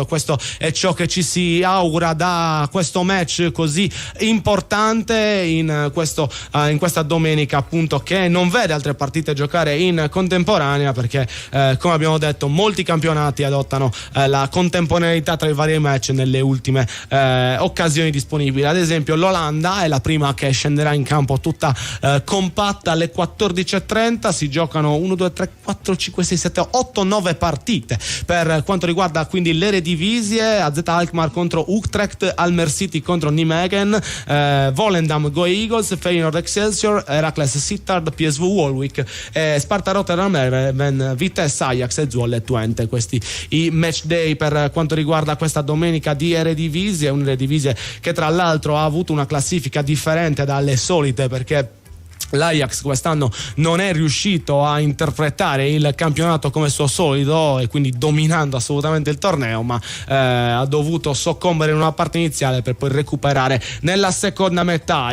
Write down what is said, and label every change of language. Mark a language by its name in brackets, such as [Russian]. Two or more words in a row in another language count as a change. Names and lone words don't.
[Italian] Questo è ciò che ci si augura da questo match così importante in questa domenica, appunto, che non vede altre partite giocare in contemporanea, perché come abbiamo detto molti campionati adottano la contemporaneità tra i vari match nelle ultime occasioni disponibili. Ad esempio l'Olanda è la prima che scenderà in campo tutta compatta alle 14:30. Si giocano 1, 2, 3, 4, 5, 6, 7, 8, 9 partite per quanto riguarda quindi l'Eredivisie. AZ Alkmaar contro Utrecht, Almer City contro Nijmegen, Volendam Go Eagles, Feyenoord Excelsior, Heracles Sittard, PSV Walwijk, Sparta Rotterdam, Vitesse Ajax e Zwolle Twente. Questi i match day per quanto riguarda questa domenica di Eredivisie, un'Eredivisie che tra l'altro ha avuto una classifica differente dalle solite, perché l'Ajax quest'anno non è riuscito a interpretare il campionato come suo solito e quindi dominando assolutamente il torneo, ma ha dovuto soccombere in una parte iniziale per poi recuperare nella seconda metà.